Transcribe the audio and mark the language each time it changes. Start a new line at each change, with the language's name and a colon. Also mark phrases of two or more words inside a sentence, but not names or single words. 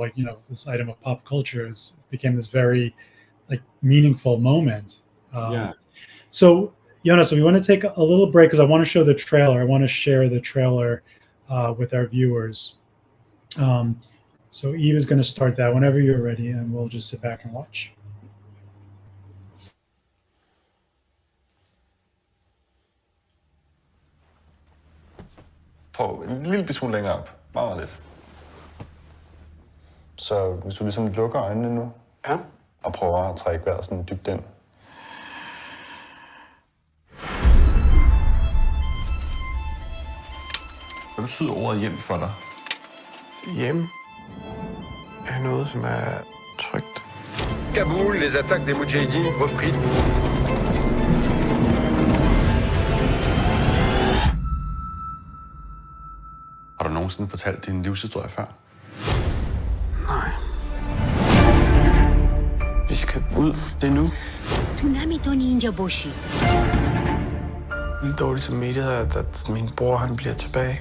English: Like, this item of pop culture became this very meaningful moment. So Jonas, we want to take a little break because I want to show the trailer. I want to share the trailer with our viewers. So Eve is going to start that whenever you're ready, and we'll just sit back and watch.
Danish: Prøv en lille smule længere op. Bare lidt. Så hvis du ligesom lukker øjnene nu, og prøver at trække vejret sådan dybt ind. Hvad betyder ordet hjem for dig? Hjem er noget, som er trygt.
French: Kaboul, les attaques des Moudjahidines repris.
Danish: Har du nogensinde fortalt din livshistorie før? Nej. Vi skal ud. Det er nu. Lidt dårligt samvittighed, at min bror han bliver tilbage.